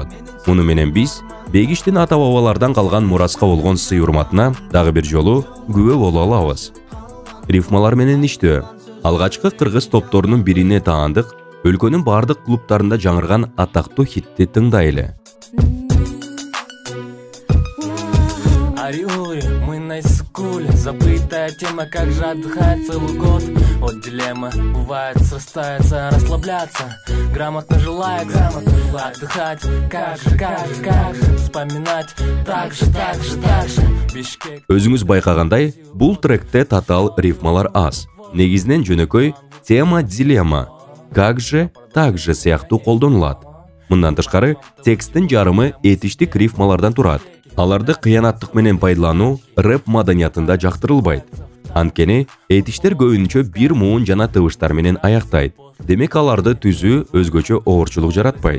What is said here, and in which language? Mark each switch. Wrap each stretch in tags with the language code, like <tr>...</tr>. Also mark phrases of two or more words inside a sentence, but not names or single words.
<ky>Муну менен биз Бегиштин ата-бабалардан калган мураска болгон сый урматына дагы бир жолу күбө боло алабыз. Рифмалар менен иштөө. Алгачкы кыргыз топторунун бирине таандык, өлкөнүн бардык клубтарында жаңырган атактуу хитти тыңдайлы.</ky> <ru>Мы на скуле, забытая тема, как же отдыхать целый год. Вот дилемма, бывает срастается, расслабляться, грамотно желая отдыхать. Как же, вспоминать, так же, Бишкек.</ru> <ky>Өзүңүз байкагандай, бул тректе татал рифмалар аз. Негизинен жөнөкөй тема дилемма,</ky> <ru>как же, так же</ru> <ky>сыяктуу колдонулат. Мындан тышкары, тексттин жарымы этиштик рифмалардан турат. Аларды кыянаттык менен пайдалануу рэп маданиятында жактырылбайт. Анткени этиштер көбүнчө бир муун жана тыбыштар менен аяктайт. Демек аларды түзүү өзгөчө оорчулук жаратпайт.</ky>